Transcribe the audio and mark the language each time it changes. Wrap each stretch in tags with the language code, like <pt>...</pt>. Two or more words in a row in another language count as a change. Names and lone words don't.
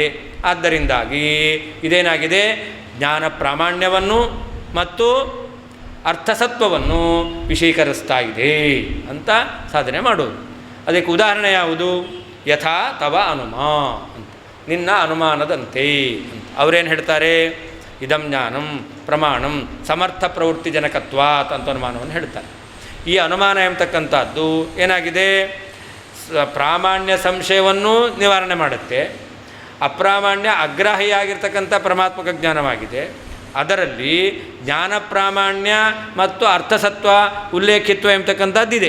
<kn>ಆದ್ದರಿಂದಾಗಿ ಇದೇನಾಗಿದೆ? ಜ್ಞಾನ ಪ್ರಾಮಾಣ್ಯವನ್ನು ಮತ್ತು ಅರ್ಥಸತ್ವವನ್ನು ವಿಷೀಕರಿಸ್ತಾ ಇದೆ ಅಂತ ಸಾಧನೆ ಮಾಡೋದು. ಅದಕ್ಕೆ ಉದಾಹರಣೆ ಯಾವುದು?</kn> <sa>ಯಥಾ ತವ ಅನುಮಾ</sa> <kn>ಅಂತ, ನಿನ್ನ ಅನುಮಾನದಂತೆ ಅಂತ. ಅವರೇನು ಹೇಳ್ತಾರೆ?</kn> <sa>ಇದಂ ಜ್ಞಾನಂ ಪ್ರಮಾಣಂ ಸಮರ್ಥ ಪ್ರವೃತ್ತಿ ಜನಕತ್ವಾತ್</sa> <kn>ಅಂತ ಅನುಮಾನವನ್ನು ಹೇಳ್ತಾರೆ. ಈ ಅನುಮಾನ ಎಂಬತಕ್ಕಂಥದ್ದು ಏನಾಗಿದೆ? ಪ್ರಾಮಾಣ್ಯ ಸಂಶಯವನ್ನು ನಿವಾರಣೆ ಮಾಡುತ್ತೆ, ಅಪ್ರಾಮಾಣ್ಯ ಅಗ್ರಾಹಿಯಾಗಿರ್ತಕ್ಕಂಥ ಪರಮಾತ್ಮಕ ಜ್ಞಾನವಾಗಿದೆ. ಅದರಲ್ಲಿ ಜ್ಞಾನ ಪ್ರಾಮಾಣ್ಯ ಮತ್ತು ಅರ್ಥಸತ್ವ ಉಲ್ಲೇಖಿತ್ವ ಎಂಬತಕ್ಕಂಥದ್ದಿದೆ.</kn>